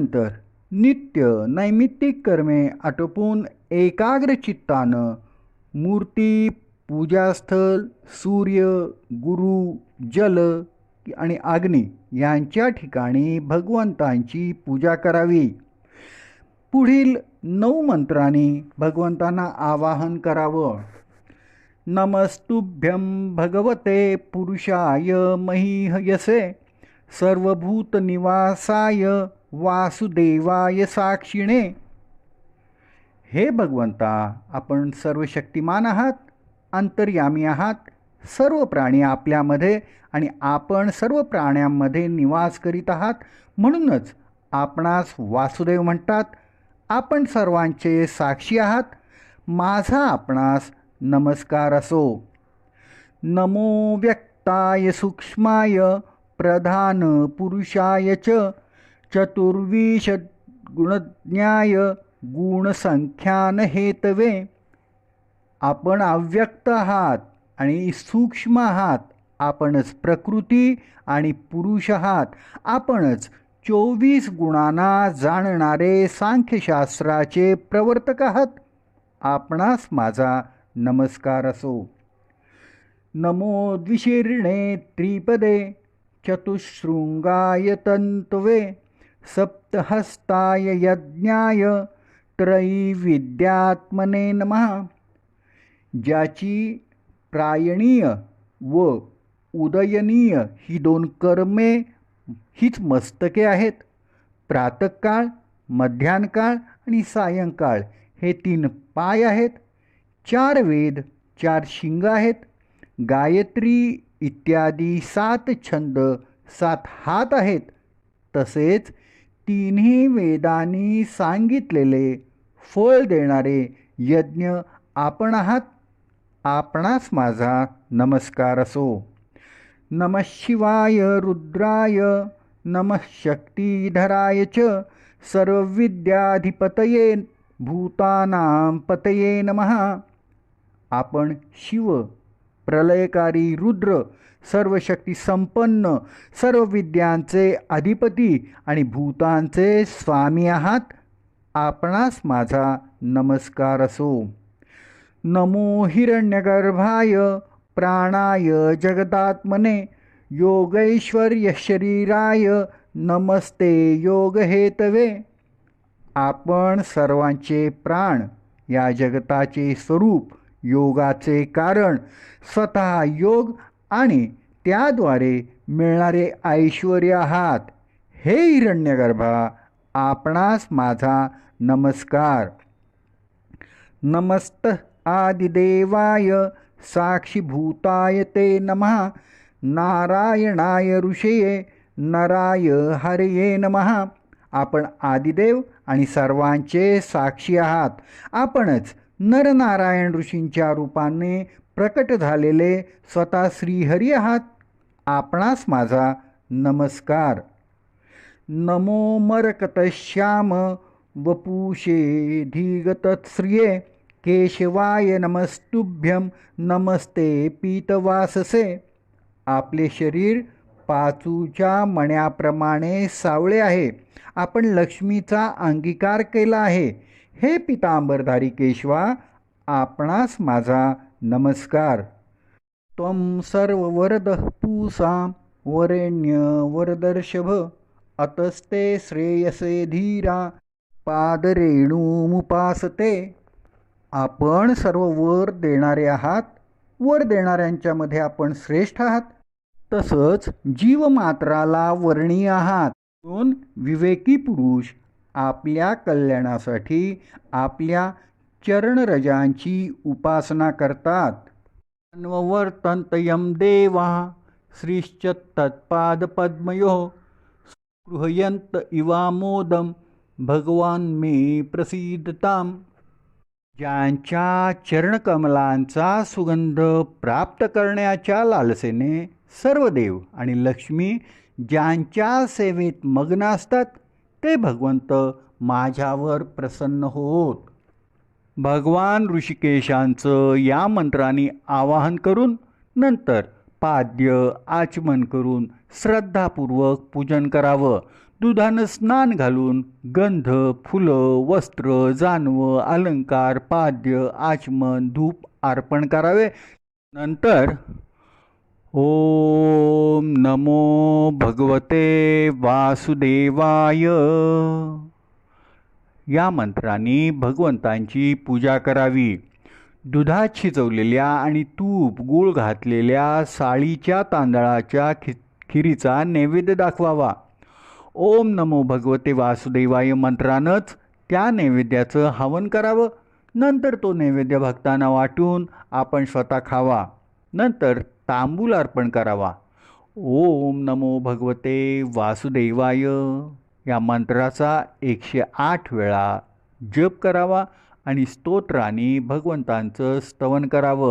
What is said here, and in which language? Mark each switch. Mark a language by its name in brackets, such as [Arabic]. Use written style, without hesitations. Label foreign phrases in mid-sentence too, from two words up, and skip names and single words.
[Marathi] त्यानंतर नित्य नैमित्तिक कर्मे आटोपून एकाग्र चित्तानं मूर्ती, पूजास्थल, सूर्य, गुरु, जल आणि अग्नी यांच्या ठिकाणी भगवंतांची पूजा करावी. पुढील 9 मंत्रांनी भगवंतांना आवाहन करावं. [Sanskrit] नमस्तुभ्यं भगवते पुरुषाय महीयसे सर्वभूतनिवासाय वासुदेवाय साक्षिणे. [Marathi] हे भगवंता, आपण सर्व शक्तिमान आहात, अंतर्यामी आहात. सर्व प्राणी आपल्यामध्ये आणि आपण सर्व प्राण्यांमध्ये निवास करीत आहात. म्हणूनच आपणास वासुदेव म्हणतात. आपण सर्वांचे साक्षी आहात. माझा आपणास नमस्कार असो. [Sanskrit] नमो व्यक्ताय सूक्ष्माय प्रधान पुरुषाय च चतुर्विंश गुणज्ञाय गुणसंख्यान हेतवे. [Marathi] आपण अव्यक्त आहात आणि सूक्ष्म आहात. आपणच प्रकृती आणि पुरुष आहात. आपणच 24 गुणांना जाणणारे सांख्यशास्त्राचे प्रवर्तक आहात. आपणास माझा नमस्कार असो. [Sanskrit] नमो द्विशीर्णे त्रिपदे चतुशृंगाय तंतवे सप्तहस्ताय यज्ञाय त्रैविद्यात्मने नमः. [Marathi] ज्याची प्रायणीय व उदयनीय ही 2 कर्मे हीच मस्तके आहेत. प्रातःकाळ, मध्यान्हकाळ आणि सायंकाळ हे 3 पाय आहेत. 4 वेद, 4 शिंग आहेत. गायत्री इत्यादी 7 छंद, 7 हात आहेत. तसेच 3 वेदांनी सांगितलेले फळ देणारे यज्ञ आपण आहात. आपणास माझा नमस्कार असो. [Sanskrit] नमः शिवाय रुद्राय नमः शक्तिधराय च सर्वविद्याधिपतये भूतानां पतये नमः. [Marathi] आपण शिव, प्रलयकारी रुद्र, सर्व शक्ती संपन्न, सर्व विद्यांचे अधिपती आणि भूतांचे स्वामी आहात. आपणास माझा नमस्कार असो. [Sanskrit] नमो हिरण्यगर्भाय प्राणाय जगदात्मने योगैश्वर्य शरीराय नमस्ते योगहेतवे. [Marathi] आपण सर्वांचे प्राण, या जगताचे स्वरूप, योगाचे कारण, स्वतः योग आणि त्याद्वारे मिळणारे ऐश्वर्य आहात. हे हिरण्यगर्भा, आपणास माझा नमस्कार. [Sanskrit] नमस्त आदिदेवाय साक्षीभूताय ते नमः. नारायणाय ऋषये नराय हरये नमः. [Marathi] आपण आदिदेव आणि सर्वांचे साक्षी आहात. आपणच नरनारायण ऋषींच्या रूपाने प्रकट झालेले स्वतः श्रीहरी आहात. आपणास माझा नमस्कार. [Sanskrit] नमो मरकतश्याम वपुषे धीगतश्रिये केशवाय नमस्तुभ्यं नमस्ते पीतवाससे. [Marathi] आपले शरीर पाचूच्या मण्याप्रमाणे सावळे आहे. आपण लक्ष्मीचा अंगीकार केला आहे. हे पितांबरधारी केशवा, आपणास माझा नमस्कार. [Sanskrit] त्वं सर्ववरदः पूसां वरेण्य वरदर्शभ अतस्ते श्रेयसे धीरा पादरेणुमुपासते. [Marathi] आपण सर्व वर देणारे आहात. वर देणाऱ्यांच्यामध्ये आपण श्रेष्ठ आहात. तसंच जीवमात्राला वर्णीय आहात. म्हणून विवेकी पुरुष आपल्या कल्याणासाठी आपल्या चरणरजांची उपासना करतात. [Sanskrit] अन्ववर्तन्तयं देवाः श्रीश्च तत्पादपद्मयोः स्पृहयन्त इवामोदं भगवान मे प्रसीदताम्. [Marathi] ज्यांच्या चरणकमलांचा सुगंध प्राप्त करण्याच्या लालसेने सर्व देव आणि लक्ष्मी ज्यांच्या सेवेत मग्न असतात ते भगवंत माझ्यावर प्रसन्न होत. भगवान ऋषिकेशांचं या मंत्राने आवाहन करून नंतर पाद्य आचमन करून श्रद्धापूर्वक पूजन करावं. दुधानं स्नान घालून गंध, फुलं, वस्त्र, जानवं, अलंकार, पाद्य, आचमन, धूप अर्पण करावे. नंतर [Sanskrit] ओम नमो भगवते वासुदेवाय [Marathi] या मंत्राने भगवंतांची पूजा करावी. दुधात शिजवलेल्या आणि तूप गूळ घातलेल्या साळीच्या तांदळाच्या खिरीचा नैवेद्य दाखवावा. [Sanskrit] ओम नमो भगवते वासुदेवाय [Marathi] मंत्रानंच त्या नैवेद्याचं हवन करावं. नंतर तो नैवेद्य भक्तांना वाटून आपण स्वतः खावा. नंतर तांबूल अर्पण करावा. [Sanskrit] ओम नमो भगवते वासुदेवाय [Marathi] या मंत्राचा 108 वेळा जप करावा आणि स्तोत्राने भगवंतांचं स्तवन करावं.